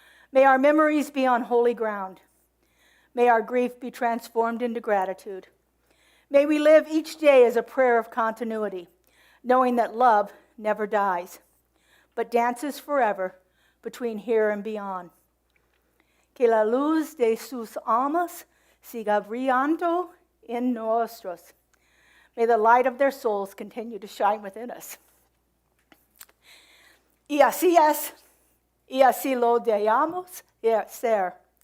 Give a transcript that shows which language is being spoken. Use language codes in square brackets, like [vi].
[en] May our memories be on holy ground. May our grief be transformed into gratitude. May we live each day as a prayer of continuity, knowing that love never dies, but dances forever between here and beyond. [es] Que la luz de sus almas siga brillando en nosotros. [en] May the light of their souls continue to shine within us. [es] Y así es, y así lo dejamos ser.